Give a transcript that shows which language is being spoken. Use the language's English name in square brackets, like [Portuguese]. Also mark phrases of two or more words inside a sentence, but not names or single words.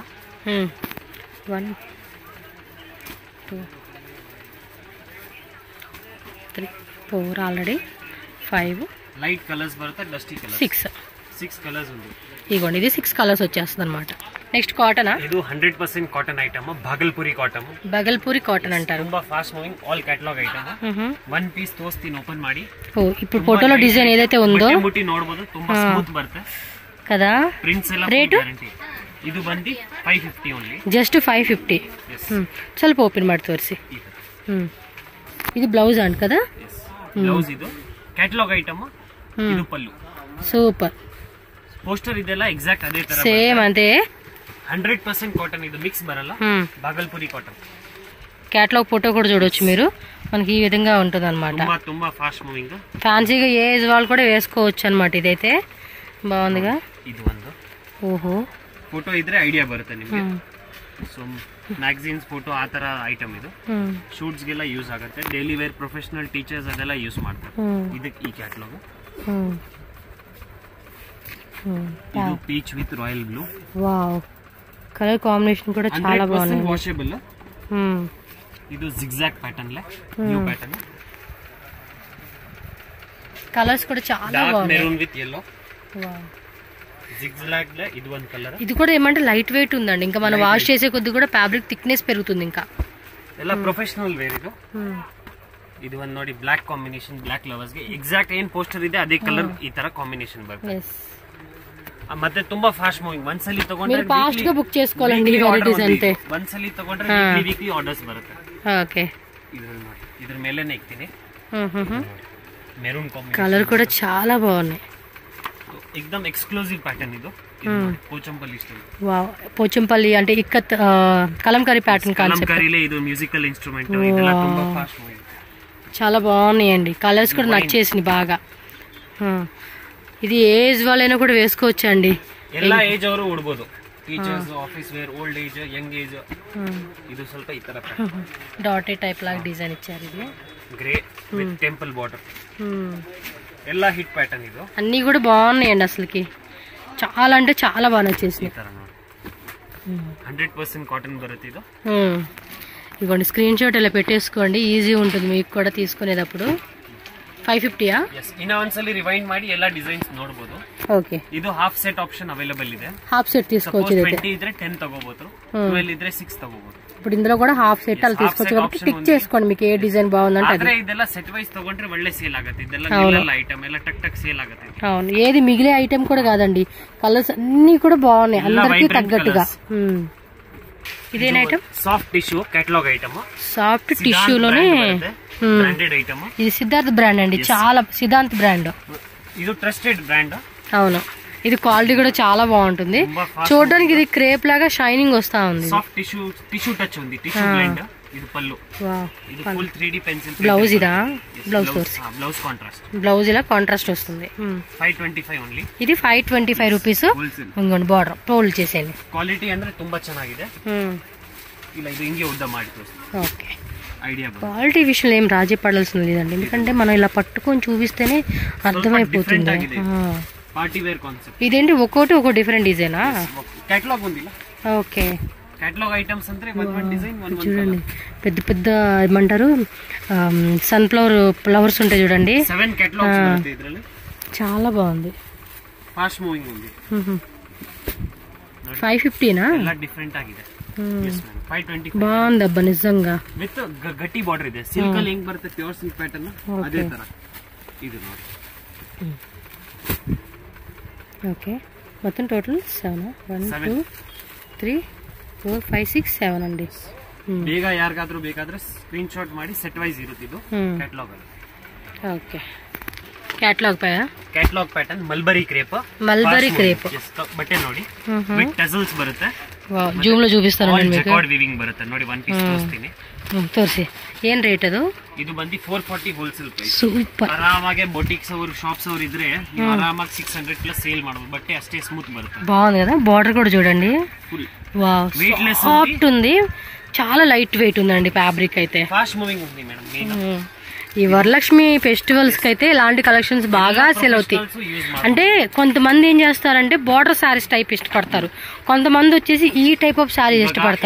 [Telugu] 1 2 3 4 ఆల్రెడీ 5 [English] light colours [Telugu] బರುತ್ತೆ, [English] dusty colours [Telugu] 6 కలర్స్ ఉంది. ఇదిగోండి ఇది 6 కలర్స్ వచ్చేస్తుంది అనమాట. [English] next cotton, [Telugu] ಇದು 100% [English] cotton item, [Telugu] భాగల్పూరి కాటన్. భాగల్పూరి కాటన్ అంటారు. [Kannada] ತುಂಬಾ [English] fast moving all catalogue item. one piece [Kannada] ತೋರಿಸ್ತೀನಿ, ಓಪನ್ ಮಾಡಿ. [Telugu] ఇప్పుడు ఫోటోలో డిజైన్ ఏదైతే ఉందో [Kannada] ಮುಟ್ಟಿ ನೋಡಬಹುದು, ತುಂಬಾ ಸ್ಮೂತ್ ಬರುತ್ತೆ [Telugu] కదా. [Kannada] ಪ್ರಿಂಟ್ಸ್ ಎಲ್ಲ ರೇಟ್ ಇದು ಬಂದು 550 ಓನ್ಲಿ, జస్ట్ 550. ಸ್ವಲ್ಪ ಓಪನ್ ಮಾಡಿ ತೋರಿಸಿ. [Telugu] ఇది బ్లౌజ్ అంట కదా. [Kannada] ಬ್ಲೌಸ್ ಇದು [English] catalogue item, [Kannada] ಇದು ಪಲ್ಲು. [Telugu] సూపర్. [Kannada] పోస్టర్ ಇದೆಲ್ಲ ಎಕ್ಸಾಕ್ಟ್ ಅದೇ ತರ [Telugu] సేమ్ అంతే. 100% కాటన్, ఇది మిక్స్ బరಲ್ಲ, భాగల్పూరి కాటన్. [English] catalogue photo [Telugu] కూడా చూడొచ్చు మీరు, మనకి ఈ విధంగా ఉంటుంది అనమాట. [English] ತುಂಬಾ fast moving, [Telugu] ఫ్యాన్సీగా ఏ ఏజ్ వాళ్ళు కూడా వేసుకోవచ్చు అనమాట. ఇదైతే బాగుందిగా. [Kannada] ಇದು ಒಂದು [Telugu] ఓహో [Kannada] ಫೋಟೋ ಇದ್ರೆ ಐಡಿಯಾ ಬರುತ್ತೆ ನಿಮಗೆ. ಸೊ [English] magazines photo [Kannada] ಆ ತರ ಐಟಮ್ ಇದು, ಶೂಟ್ಸ್ ಗೆಲ್ಲ ಯೂಸ್ ಆಗುತ್ತೆ. [English] daily wear professional teachers [Kannada] ಅದೆಲ್ಲ ಯೂಸ್ ಮಾಡ್ತಾರೆ. ಇದಕ್ಕೆ ಈ ಕ್ಯಾಟಲಾಗ್. ಇದು [English] peach with royal blue. [Telugu] వావ్, [English] colour combination [Telugu] కూడా చాలా బాగుంది. వాషబుల్. ಇದು [English] zigzag pattern [Telugu] లే, [English] new pattern. [Telugu] కలర్స్ కూడా చాలా బాగున్నాయి. [English] maroon with yellow. [Telugu] వావ్, జిగ్జాగ్ లే ఇది [English] one colour. [Telugu] ఇది కూడా ఏమంటే [English] light weight [Telugu] ఉందండి. ఇంకా మనం వాష్ చేసే కొద్ది కూడా [English] fabric thickness [Telugu] పెరుగుతుంది. ఇంకా [Kannada] ಎಲ್ಲ [English] professional wear [Kannada] ಇದು. ಇದು ಒಂದು ನೋಡಿ, [English] black combination, black lovers [Kannada] ಗೆ ಎಕ್ಸಾಕ್ಟ್ ಏನ್ ಪೋಸ್ಟರ್ ಇದೆ ಅದೇ ಕಲರ್ ಈ ತರ ಕಾಂಬಿನೇಷನ್ ಬರುತ್ತೆ. ಮತ್ತೆ ತುಂಬಾ [English] fast moving. [Kannada] ಒಂದ್ಸಲಿ ತಗೊಂಡ್ರೆ [Telugu] ಫಾಸ್ಟ್ గా ಬುಕ್ చేసుకోవాలండి ఈ వెరైటీస్ అంతే. [Kannada] ಒಂದ್ಸಲಿ ತಗೊಂಡ್ರೆ [English] weekly orders [Kannada] ಬರುತ್ತೆ. [Telugu] ఓకే, [Kannada] ಇದ್ರ ಮೇಲೆನೇ ಇಕ್ತೀನಿ. [English] maroon combination, [Telugu] కలర్ కూడా చాలా బాగున్నాయి. [English] एकदम exclusive pattern ಇದು. [Telugu] పోచంపల్లి స్టైల్. వావ్, పోచంపల్లి అంటే ఇక్కత్ కలంకారీ [English] pattern concept. [Telugu] కలంకారీలే ఇది [English] musical instrument. [Kannada] ಇದೆಲ್ಲ ತುಂಬಾ [English] fast moving, [Telugu] చాలా బాగున్నాయండి. కలర్స్ కూడా నచ్చేసినాయి బాగా. ఇది ఏజ్ వాళ్ళైనా కూడా వేసుకోవచ్చు అండి. [Kannada] ಎಲ್ಲ ಏಜ್ ಅವರು ಉಡಬಹುದು. [English] teachers, office wear, old age, young age. [Kannada] ಇದು ಸ್ವಲ್ಪ ಈ ತರ [Telugu] డాటే టైప్ లాగా డిజైన్ ఇచ్చారు. ఇది [English] grey with temple border. [Telugu] ಎಲ್ಲ [English] hit pattern [Telugu] ಇದು. అన్నీ కూడా బాగున్నాయండి. అసలుకి చాలా అంటే చాలా బాగా నచ్చేసినాయి. 100% కాటన్ బರುತ್ತೆ ఇది. ఇదిగోండి, స్క్రీన్ షాట్ ఇలా పెట్టేసుకోండి, ఈజీ ఉంటుంది మీకు కూడా తీసుకునేటప్పుడు. 550యా? [Kannada] ಇನ್ನ ಒಂದ್ಸಲಿ ರಿವೈಂಡ್ ಮಾಡಿ ಎಲ್ಲ ಡಿಸೈನ್ಸ್ ನೋಡಬಹುದು. [Telugu] ఓకే, [Kannada] ಇದು [English] half set option available [Kannada] ಇದೆ. [English] half set [Telugu] తీసుకోవచ్చు. [Kannada] 20 ಇದ್ರೆ 10 ತಗೋಬಹುದು, 12 ಇದ್ರೆ 6 ತಗೋಬಹುದು. [Telugu] ఇప్పుడు ఇందులో కూడా [English] half set [Telugu] అలా తీసుకోవచ్చు కాబట్టి పిక్ చేసుకోండి మీకు ఏ డిజైన్ బాగుందంటే అది. [Kannada] ಇದೆಲ್ಲ [English] set wise [Kannada] ತಗೊಂಡ್ರೆ ಒಳ್ಳೆ ಸೇಲ್ ಆಗುತ್ತೆ. ಇದೆಲ್ಲ ಮಿಲ್ಲಲ್ ಐಟಮ್ ಎಲ್ಲ ಟಕ್ ಟಕ್ ಸೇಲ್ ಆಗುತ್ತೆ. [Telugu] అవును, ఏది మిగిలే ఐటమ్ కూడా కాదండి. కలర్స్ అన్ని కూడా బాగున్నాయి అందరికి తగ్గట్టుగా. ఇదేన ఐటమ్? [English] soft tissue catalogue item. [Telugu] సాఫ్ట్ టిష్యూలోనే [English] branded item. [Telugu] ఇది సిద్ధార్థ్ బ్రాండ్ అండి, చాలా సిద్ధాంత్ బ్రాండ్. ఇది [English] trusted brand. [Telugu] అవును, ఇది క్వాలిటీ కూడా చాలా బాగుంటుంది. చూడడానికి ఇది క్రేప్ లాగా షైనింగ్ వస్తా ఉంది. [English] soft tissue touch [Telugu] ఉంది, [English] tissue blend. [Telugu] ఇది పల్లు. ఇది [English] full 3D pencil. [Telugu] బ్లౌజ్ ఇదా? బ్లౌజ్ [English] blouse contrast. [Telugu] బ్లౌజ్ ఇలా కాంట్రాస్ట్ వస్తుంది. 525 ఓన్లీ. ఇది 525 రూపీస్. ఇంకోండి బార్డర్ టోల్ చేసేయండి. [Kannada] ಕ್ವಾಲಿಟಿ ಅಂದ್ರೆ ತುಂಬಾ ಚೆನ್ನಾಗಿದೆ. ಇಲ್ಲ ಇದು ಹಿಂಗೆ ಉದ್ದ ಮಾಡಿ ತೋರಿಸ್ತೀನಿ. [Telugu] ఓకే, ఐడియా. క్వాలిటీ విషయంలో ఏం రాజీ పడాల్సింది లేదండి, ఎందుకంటే మనం ఇలా పట్టుకొని చూపిస్తేనే అర్థమైపోతుంది. [English] party wear concept. [Telugu] ఇదేంటి ఒక్కోటి ఒక్కో డిఫరెంట్ డిజైనా? కేటలాగ్ ఉంది. ఓకే, [English] catalogue items [Telugu] అంటే [English] one design [Telugu] చూడండి, పెద్ద పెద్ద ఏమంటారు [English] sunflower flowers [Telugu] ఉంటాయి చూడండి. 7 కేటలాగ్స్ ఉంటాయి ఇద్ರಲ್ಲಿ. చాలా బాగుంది, [English] fast moving [Telugu] ఉంది. 550నా? [Kannada] ಎಲ್ಲ ಡಿಫರೆಂಟ್ ಆಗಿದೆ. 525 [Telugu] బాగుంది అబ్బా నిజంగా. విత్ గట్టి బార్డర్ ಇದೆ. [Kannada] సిల్క్ ಅಲ್ಲಿ ಹೆಂಗ್ ಬರುತ್ತೆ [English] pure silk pattern [Kannada] ಅದೇ ತರ ಇದು ನೋಡಿ. [Telugu] ఓకే, మొత్తం టోటల్ 7 1 2 3 4 5 6 7 అండి. [Kannada] ಬೇಗ ಯಾರಿಗಾದ್ರೂ ಬೇಕಾದ್ರೆ ಸ್ಕ್ರೀನ್ ಶಾಟ್ ಮಾಡಿ [English] set wise [Kannada] ಇರುತ್ತೆ ಇದು ಕ್ಯಾಟಲಾಗ್ ಅಲ್ಲಿ. [Telugu] ఓకే, ಕ್ಯಾಟ್ಲಾಗ್ [Kannada] ಪ್ಯಾಟರ್ನ್ [English] mulberry crepe [Kannada] ಬಟ್ಟೆ ನೋಡಿ [English] with tassels [Kannada] ಬರುತ್ತೆ. [Telugu] ಜೂಮ್ లో చూపిస్తాను నేను మీకు. [English] jacquard weaving [Kannada] ಬರುತ್ತೆ ನೋಡಿ. [English] one piece [Kannada] ತೋರಿಸ್ತೀನಿ ತೋರಿಸಿ. ಏನ್ ರೇಟ್ ಅದು? ಇದು ಬಂದು 440 [English] wholesale price. [Kannada] ಸೂಪರ್. ಆರಾಮಾಗಿ ಬೊಟಿಕ್ಸ್ ಅವರು ಶಾಪ್ಸ್ ಅವರು ಇದ್ರೆ ನೀವು ಆರಾಮಾಗಿ 600 ಪ್ಲಸ್ ಸೇಲ್ ಮಾಡಬಹುದು. ಬಟ್ಟೆ ಅಷ್ಟೇ ಸ್ಮೂತ್ ಬರುತ್ತೆ. [Telugu] బాగుంది కదా. బార్డర్ కూడా చూడండి. వావ్, వెయిట్లెస్ సాఫ్ట్ ఉంది, చాలా [English] light weight [Telugu] ఉందండి ఫ్యాబ్రిక్ అయితే. [English] fast moving [Telugu] ఉంది మేడం. ఈ వరలక్ష్మి ఫెస్టివల్స్ కి అయితే ఇలాంటి కలెక్షన్స్ బాగా సేల్ అవుతాయి. అంటే కొంతమంది ఏం చేస్తారంటే [English] border sarees type [Telugu] ఇష్టపడతారు, కొంతమంది వచ్చేసి ఈ [English] type of sarees [Telugu] ఇష్టపడతారు.